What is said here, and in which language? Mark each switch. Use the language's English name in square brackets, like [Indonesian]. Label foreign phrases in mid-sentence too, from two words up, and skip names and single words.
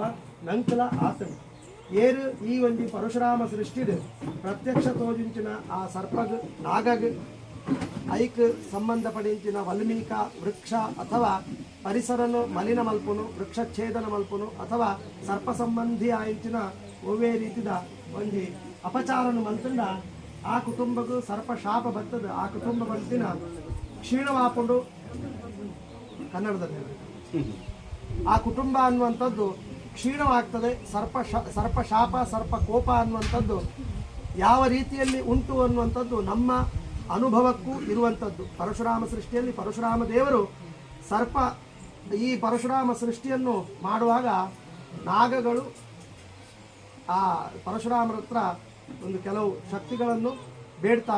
[Tulu] ನಂಕಲ ಆತನು ಏರು ಈ ಒಂಜಿ ಪರಶುರಾಮ ಸೃಷ್ಟಿಡ್ ಪ್ರತ್ಯಕ್ಷ ತೋಜಿಂಚಿನ ಆ ಸರ್ಪಗ್ ನಾಗಗ್ ಐಕ್ ಸಂಬಂಧಪಡಿಂಚಿನ ವಲ್ಮೀಕ ವೃಕ್ಷ ಅಥವಾ ಪರಿಸರನು ಮಲಿನ ಮಲ್ಪುನು ವೃಕ್ಷಚ್ಛೇದನ ಮಲ್ಪುನು ಅಥವಾ ಸರ್ಪ ಸಂಬಂಧಿ ಆಯಿಂಚಿನ ಒವ್ವೇ ರೀತಿದ ಒಂಜಿ ಅಪಚಾರನು ಮಲ್ತಂಡ [Kannada] ಆ ಕುಟುಂಬಕ್ಕೂ ಸರ್ಪ ಶಾಪ ಬರ್ತದೆ. [Tulu] ಆ ಕುಟುಂಬ ಬಂತಿನ ಕ್ಷೀಣವಾಕೊಂಡು [Kannada] ಕನ್ನಡದಲ್ಲಿ ಆ ಕುಟುಂಬ ಅನ್ನುವಂಥದ್ದು ಕ್ಷೀಣವಾಗ್ತದೆ. ಸರ್ಪ ಶಾಪ ಸರ್ಪ ಕೋಪ ಅನ್ನುವಂಥದ್ದು ಯಾವ ರೀತಿಯಲ್ಲಿ ಉಂಟು ಅನ್ನುವಂಥದ್ದು ನಮ್ಮ ಅನುಭವಕ್ಕೂ ಇರುವಂಥದ್ದು. ಪರಶುರಾಮ ಸೃಷ್ಟಿಯಲ್ಲಿ ಪರಶುರಾಮ ದೇವರು ಈ ಪರಶುರಾಮ ಸೃಷ್ಟಿಯನ್ನು ಮಾಡುವಾಗ ನಾಗಗಳು ಆ ಪರಶುರಾಮರ ಹತ್ರ ಒಂದು ಕೆಲವು ಶಕ್ತಿಗಳನ್ನು ಬೇಡ್ತಾವೆ.